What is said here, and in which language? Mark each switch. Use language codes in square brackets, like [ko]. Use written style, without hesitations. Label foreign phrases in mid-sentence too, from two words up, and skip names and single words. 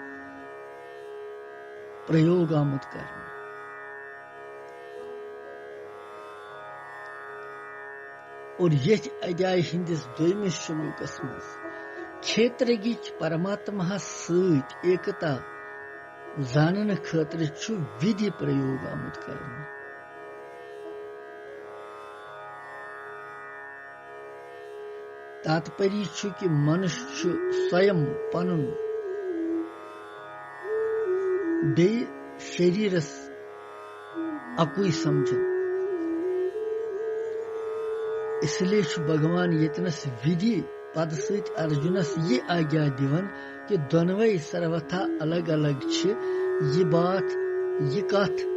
[ks] प्रयोग आमुद करना और यह अध्याय हिंदिस द्विमिस श्लोकस मज क्षेत्रगिच परमात्मा सहित एकता जानन खतर छु विधि प्रयोग आमुद करना तात्पर्य छु कि मनुष्य स्वयं पनुन बे शरीरस अकुई समझन इसलिए छु भगवान यतनस विधि पद सहित अर्जुनस ये आज्ञा दिवन कि दोनवे सर्वथा अलग अलग छ ये बात ये कथ